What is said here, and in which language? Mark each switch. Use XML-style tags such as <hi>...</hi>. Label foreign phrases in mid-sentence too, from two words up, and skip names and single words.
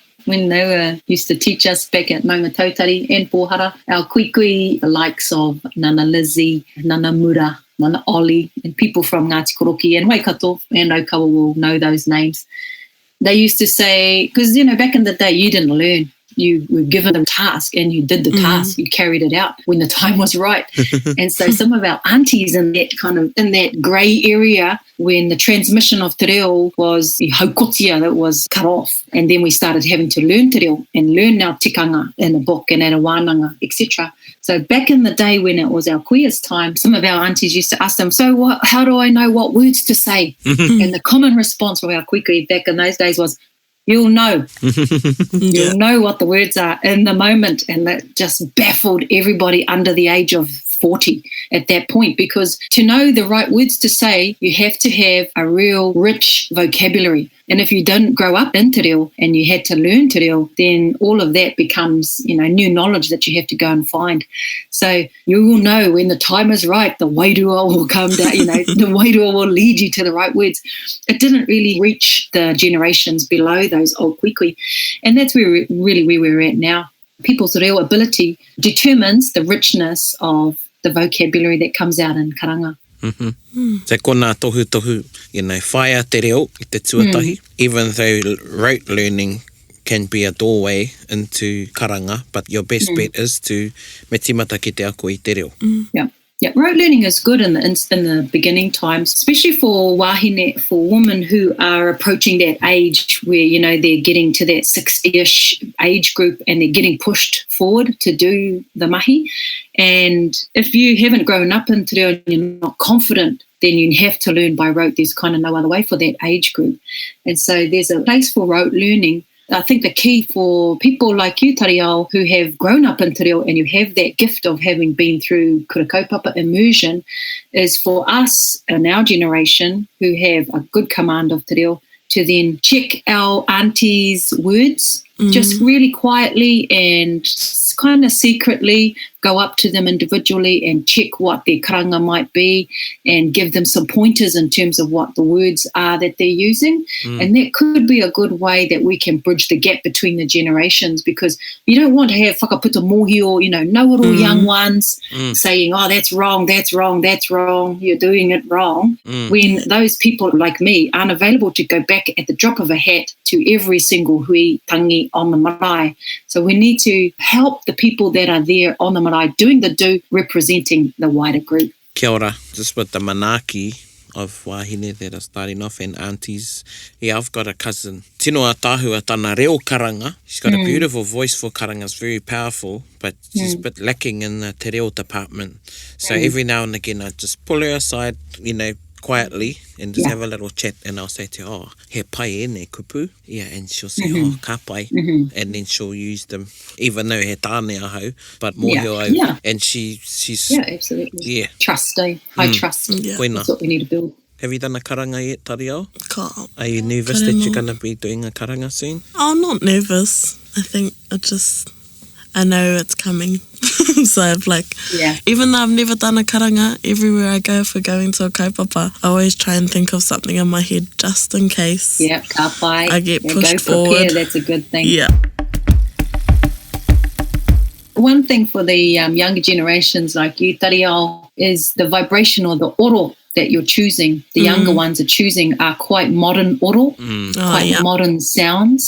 <en>when they were used to teach us back at Maunga Tautari and Pohara, our kuikui, the likes of Nana Lizzie, Nana Mura, Nana Oli, and people from Ngāti Koroki and Waikato and Okawa will know those names. They used to say, because, back in the day, you didn't learn. You were given a task and you did the task. You carried it out when the time was right. And so some of our aunties in that grey area when the transmission of</en> <mi>te reo</mi> <en>was the haukotia that was cut off. And then we started having to learn</en> <mi>te reo</mi> <en>and learn our tikanga in a book and at a wānanga, etc. So back in the day when it was our kuia's time, some of our aunties used to ask them, so how do I know what words to say? And the common response from our kuikui back in those days was, you'll know. You'll know what the words are in the moment. And that just baffled everybody under the age of 40 at that point, because to know the right words to say, you have to have a real rich vocabulary. And if you didn't grow up in</en> <mi>te reo</mi> <en>and you had to learn</en> <mi>te reo,</mi> <en>then all of that becomes, new knowledge that you have to go and find. So you will know when the time is right, the wairua will come down, the wairua will lead you to the right words. It didn't really reach the generations below those old kuikui. And that's where we're at now. People's reo ability determines the richness of the vocabulary that comes out in karanga.</en> <mi>So ko nā tohu, whaia te reo I te tuatahi.</mi> <en>Even though rote learning can be a doorway into karanga, but your best bet is to</en> <mi>me timata ki te ako I te reo.</mi> <en>Yeah, rote learning is good in the beginning times, especially for wahine, for women who are approaching that age where, they're getting to that 60-ish age group and they're getting pushed forward to do the mahi. And if you haven't grown up in</en> <mi>te reo</mi> <en>and you're not confident, then you have to learn by rote. There's kind of no other way for that age group. And so there's a place for rote learning. I think the key for people like you, Tariao, who have grown up in</en> <mi>te reo</mi> <en>and you have that gift of having been through</en> <mi>kura kaupapa</mi> <en>immersion, is for us in our generation who have a good command of</en> <mi>te reo</mi> <en>to then check our aunties' words just really quietly and kind of secretly go up to them individually and check what their karanga might be and give them some pointers in terms of what the words are that they're using. And that could be a good way that we can bridge the gap between the generations, because you don't want to have</en> <mi>whakaputa mohi</mi> <en>or, know-it-all young ones saying, oh, that's wrong, that's wrong, that's wrong, you're doing it wrong, when those people like me aren't available to go back at the drop of a hat to every single</en> <mi>hui tangi</mi> <en>on the marae. So we need to help the people that are there on the marae doing the do, representing the wider group. Kia ora, just with the manaki of wahine that are starting off and aunties. Yeah, I've got a cousin,</en> <mi>Tino Atahu Atana Reo Karanga.</mi> <en>She's got a beautiful voice for karanga, it's very powerful, but she's a bit lacking in the</en> <mi>te reo</mi> <en>department. So every now and again I just pull her aside, quietly and just have a little chat, and I'll say to her,</en> <mi>oh, he pai ne kupu.</mi> <en>Yeah, and she'll say,</en> <mi>oh, ka pai.</mi> <en>And then she'll use them, even though</en> <mi>he tāne ahau,</mi> <en>but more au. And she's... Yeah, absolutely. Yeah. Trust, high trust. Yeah. That's what we need to build. Have you done a karanga yet, Tariao? Ka. Are you nervous that you're going to be doing a karanga soon? Oh, not nervous. I think I know it's coming. So I've even though I've never done a karanga, everywhere I go for going to a kaupapa, I always try and think of something in my head just in case. Yeah,</en> <mi>ka pai.</mi> <en>I get pushed go forward. That's a good thing. Yeah. One thing for the younger generations like you, Tariao, is the vibration or the oro that you're choosing, the younger ones are choosing, are quite modern oro, quite modern sounds.</en>